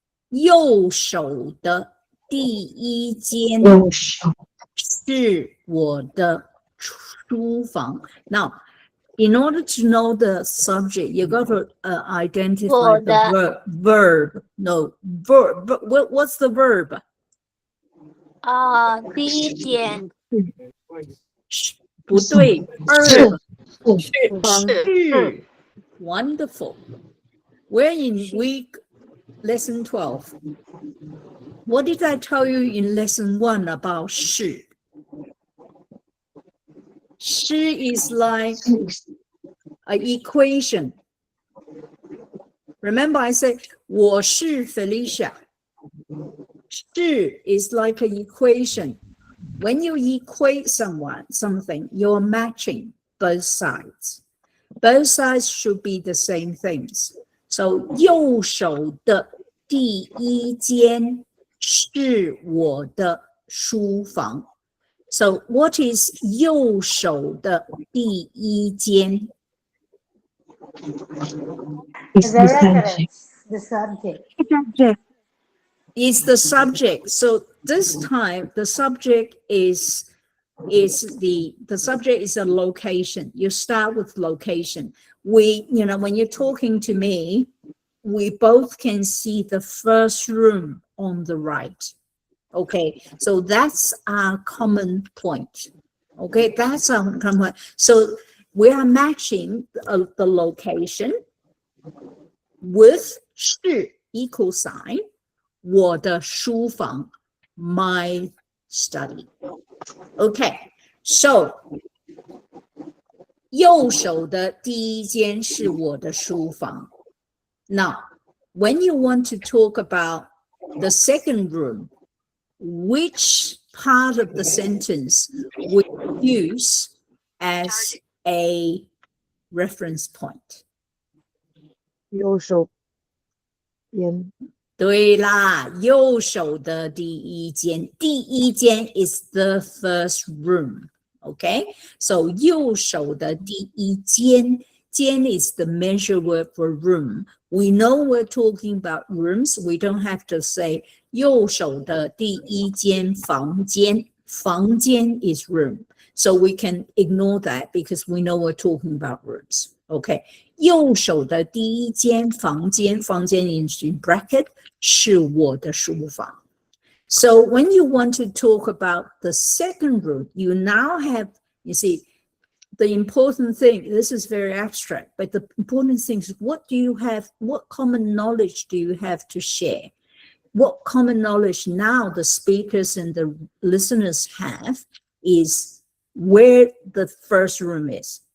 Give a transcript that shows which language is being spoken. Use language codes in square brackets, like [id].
[zh] 右手的第一间是我的书房。 [en] Now, in order to know the subject, you got to identify the verb. No, verb. What's the verb? [zh] 第一点不对 verb 是 Wonderful. [en] We're in lesson 12. What did I tell you in lesson 1 about 是? 是 is like an equation. Remember I said 我是 Felicia. 是 is like an equation. When you equate something, you're matching both sides. Both sides should be the same things. [zh] So 右手的第一间是我的书房。 So what is 右手的第一间？ [en] Is The the subject. reference, the subject. Subject. Is the subject. So this time the subject is the subject is a location. You start with location. We, when you're talking to me, we both can see the first room on the right. Okay, so that's our common point. Okay, that's our common point. So we are matching the location with 是 equal sign, [zh] 我的书房 [en] my study. [zh] Okay, so 右手的第一间是我的书房。 [en] Now, when you want to talk about the second room, which part of the sentence would you use as a reference point? [zh] 右手边。对啦，右手的第一间，第一间 [en] is the first room. Okay, so [zh] 右手的第一间， [en] 间 is the measure word for room. We know we're talking about rooms. We don't have to say [zh] 右手的第一间房间， [en] 房间 is room. So we can ignore that because we know we're talking about rooms. [zh] Okay, 右手的第一间房间，房间 [en] is in bracket, [zh] 是我的书房。 [en] So when you want to talk about the second room, you now have, you see, the important thing, this is very abstract, but the important thing is what do you have, what common knowledge do you have to share? What common knowledge now the speakers and the listeners have is where the first room is.